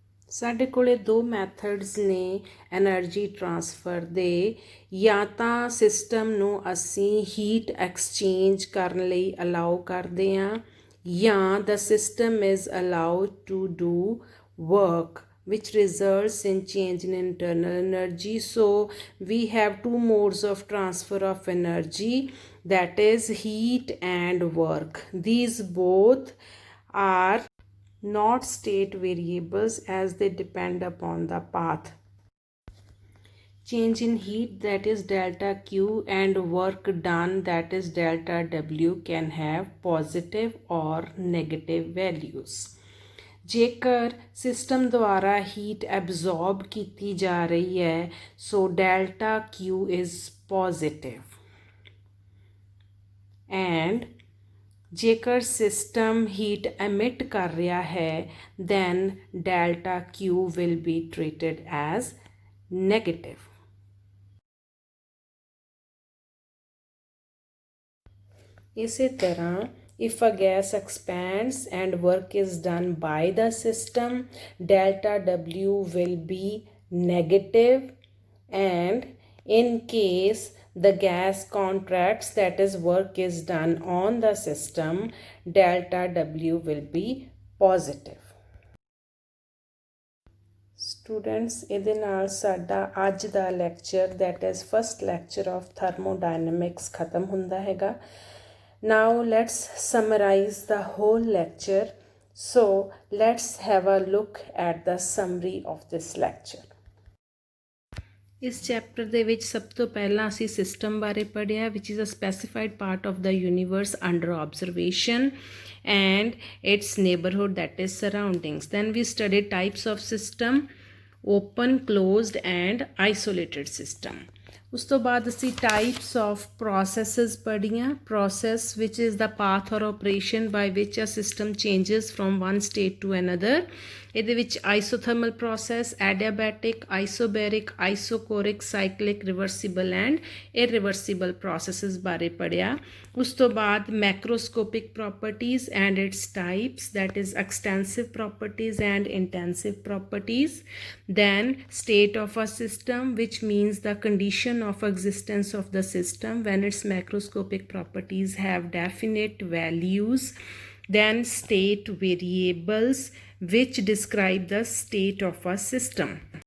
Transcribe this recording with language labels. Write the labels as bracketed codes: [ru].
[pa] ਸਾਡੇ ਕੋਲ ਦੋ ਮੈਥਡਸ ਨੇ ਐਨਰਜੀ ਟਰਾਂਸਫਰ ਦੇ। ਜਾਂ ਤਾਂ ਸਿਸਟਮ ਨੂੰ ਅਸੀਂ ਹੀਟ ਐਕਸਚੇਂਜ ਕਰਨ ਲਈ ਅਲਾਉ ਕਰਦੇ ਹਾਂ ਜਾਂ [en] The system is allowed to do work which results in change in internal energy. So we have two modes of transfer of energy, that is heat and work. These both are not state variables as they depend upon the path. Change in heat, that is delta Q, and work done, that is delta W, can have positive or negative values. [pa] ਜੇਕਰ system ਦੁਆਰਾ heat absorb ਕੀਤੀ ਜਾ ਰਹੀ ਹੈ [en] so delta Q is positive and [pa] ਜੇਕਰ system heat ਐਮਿਟ ਕਰ ਰਿਹਾ ਹੈ [en] Then delta Q will be treated as negative. [pa] ਇਸੇ ਤਰ੍ਹਾਂ [en] if a gas expands and work is done by the system, delta W will be negative, and in case the gas contracts, that is work is done on the system, delta W will be positive. [pa] Students, ਇਹਦੇ ਨਾਲ ਸਾਡਾ ਅੱਜ ਦਾ lecture [en] that is first lecture of thermodynamics [pa] ਖਤਮ ਹੁੰਦਾ ਹੈਗਾ। [en] Now let's summarize the whole lecture. So let's have a look at the summary of this lecture. [pa] ਇਸ chapter ਦੇ ਵਿੱਚ ਸਭ ਤੋਂ ਪਹਿਲਾਂ ਅਸੀਂ ਸਿਸਟਮ ਬਾਰੇ ਪੜ੍ਹਿਆ [en] which is a specified part of the universe under observation and its neighborhood, that is surroundings. Then we studied types of system, open, closed and isolated system. [pa] ਉਸ ਤੋਂ ਬਾਅਦ ਅਸੀਂ ਟਾਈਪਸ ਆਫ ਪ੍ਰੋਸੈਸਿਸ ਪੜ੍ਹੀਆਂ। [en] Process which is the path or operation by which a system changes from one state to another. [pa] ਇਹਦੇ ਵਿੱਚ ਆਈਸੋਥਰਮਲ process, ਐਡੀਆਬੈਟਿਕ, ਆਈਸੋਬੈਰਿਕ, ਆਈਸੋਕੋਰਿਕ, ਸਾਈਕਲਿਕ, reversible and ਇਰਰਿਵਰਸੀਬਲ processes ਬਾਰੇ ਪੜ੍ਹਿਆ। ਉਸ ਤੋਂ ਬਾਅਦ [en] Macroscopic properties and its types, that is extensive properties and intensive properties. Then state of a system, which means the condition of existence of the system when its macroscopic properties have definite values. Then state variables, which describe the state of a system.